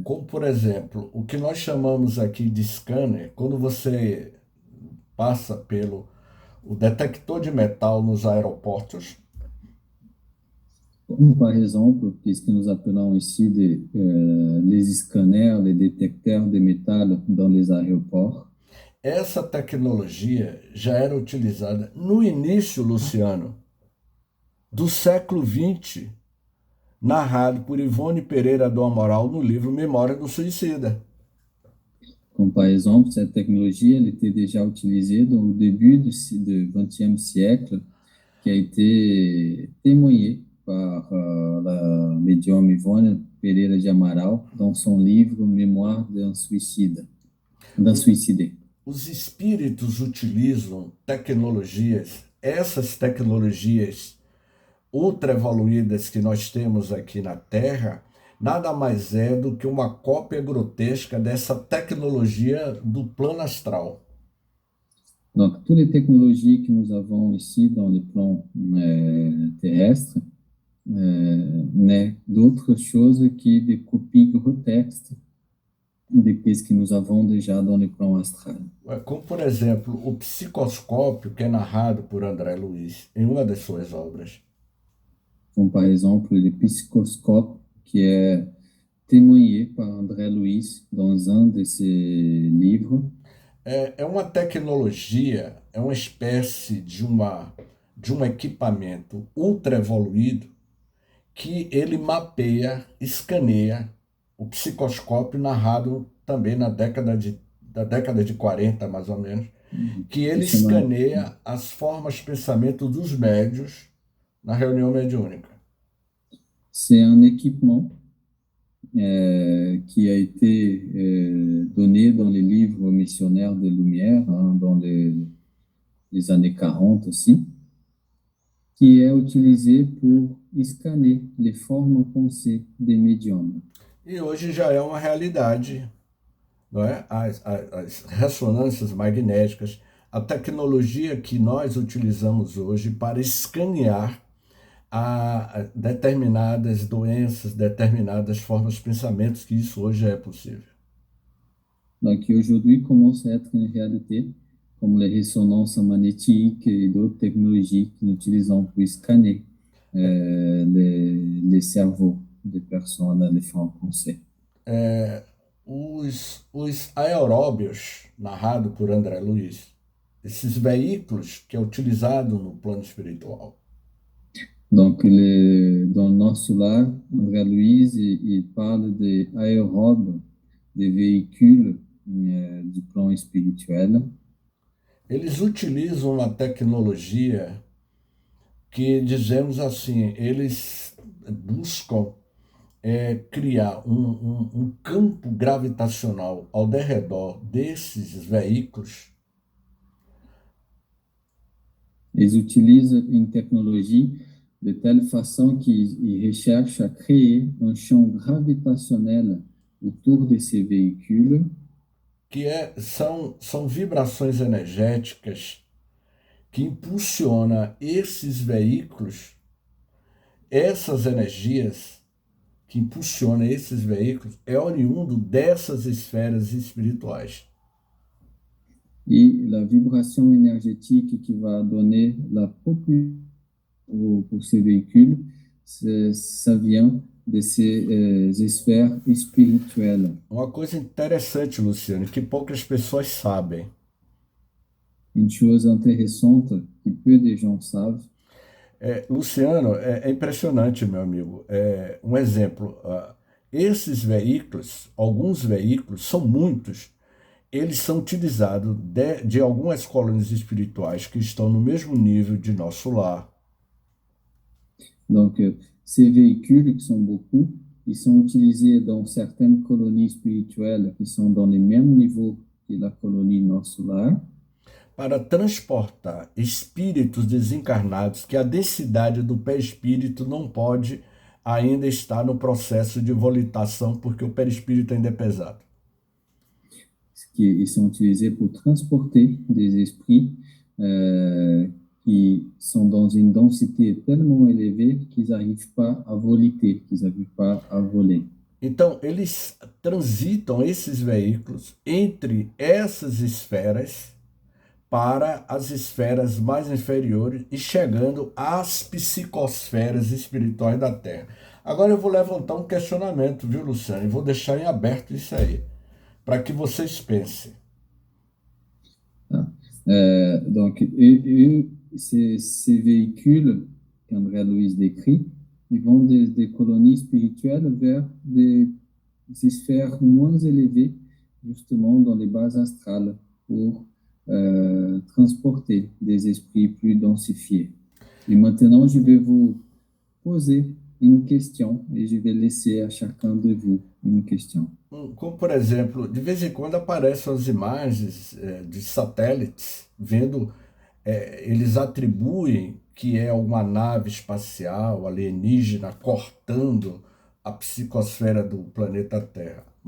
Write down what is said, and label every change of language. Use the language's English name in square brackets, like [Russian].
[Portuguese] Como, por exemplo, o que nós chamamos aqui de scanner, quando você passa pelo o detector de metal nos aeroportos, [French] Comme par exemple, puisque nous appelons ici les scanners, les détecteurs de métal dans les aéroports, [Portuguese] essa tecnologia já era utilizada no início, Luciano, do século XX, narrado por Ivone Pereira do Amaral no livro Memória do Suicida. [French] comme par exemple, cette technologie, elle était déjà utilisée au début du XXe siècle, qui a été témoignée par la médium Ivone Pereira de Amaral dans son livre Mémoire d'un suicide, d'un suicidé. [Portuguese] Os espíritos utilizam tecnologias, essas tecnologias ultra evoluídas que nós temos aqui na Terra, nada mais é do que uma cópia grotesca dessa tecnologia do plano astral. [French] Donc, toutes les technologies que nous avons ici dans le plan terrestre n'est d'autre chose que des copies grotesques de ce que nous avons déjà dans le plan astral. [Portuguese] Como, por exemplo, o psicoscópio, que é narrado por André Luiz em uma das suas obras. [French] Comme par exemple le psychoscope, qui est témoigné par André Luiz dans un de ses livres. [Portuguese] É uma tecnologia, é uma espécie de um equipamento ultra evoluído que ele mapeia, escaneia o psicoscópio narrado também da década de 40, mais ou menos, que ele escaneia as formas de pensamento dos médios na reunião mediúnica. [French] C'est un équipement qui a été donné dans les livres missionnaires des Lumières, dans les années 40 aussi, qui est utilisé pour scanner les formes pensées des médiums. [Portuguese] E hoje já é uma realidade, não é? As ressonâncias magnéticas, a tecnologia que nós utilizamos hoje para escanear a determinadas doenças, determinadas formas de pensamentos, que isso hoje é possível. [French] Donc aujourd'hui commence à être une réalité, comme les résonances magnétiques et d'autres technologies que nous utilisons pour scanner les cerveaux des personnes à différents pensées. [Portuguese] Os aeróbios, narrado por André Luiz, esses veículos que é utilizado no plano espiritual. [French] Donc, dans notre lar, André Luiz, il parle des aérobes, des véhicules du plan spirituel. [Portuguese] Eles utilizam uma tecnologia que, dizemos assim, eles buscam criar um campo gravitacional ao derredor desses veículos. [French] Ils utilisent une technologie de telle façon qu'ils recherchent à créer un champ gravitationnel autour de ces véhicules. [Portuguese] Que são vibrações energéticas que impulsionam esses veículos, essas energias que impulsionam esses veículos, é oriundo dessas esferas espirituais. [French] Et la vibration énergétique qui va donner la propulsion pour ces véhicules ça vient de ces esphères spirituelles. [Portuguese] Uma coisa interessante, Luciano, que poucas pessoas sabem. [French] Une chose intéressante que peu de gens savent, [Portuguese] Luciano, é impressionante, meu amigo. Um exemplo, esses veículos, alguns veículos, são muitos, eles são utilizados de algumas colônias espirituais que estão no mesmo nível de nosso lar. [French] donc ces véhicules, qui sont beaucoup, ils sont utilisés dans certaines colonies spirituelles qui sont dans les mêmes niveaux que la colonie nosso lar, [Portuguese] Para transportar espíritos desencarnados que a densidade do perispírito não pode ainda estar no processo de volitação, porque o perispírito ainda é pesado. [French] ils sont utilisés pour transporter des esprits qui sont dans une densité tellement élevée qu'ils n'arrivent pas à voliter, qu'ils n'arrivent pas à voler. [Portuguese] Então, eles transitam esses veículos entre essas esferas para as esferas mais inferiores e chegando às psicosferas espirituais da Terra. Agora eu vou levantar um questionamento, viu, Luciano? E vou deixar em aberto isso aí, para que vocês pensem. [French] Donc, ces véhicules qu'André Louise décrit, ils vont des colonies spirituelles vers des sphères moins élevées, justement dans les bases astrales, pour transporter des esprits plus densifiés. Et maintenant, je vais vous poser une question et je vais laisser à chacun de vous une question. [Portuguese] Como, por exemplo, de vez em quando aparecem as imagens de satélites, vendo, eles atribuem que é uma nave espacial alienígena cortando a psicosfera do planeta Terra.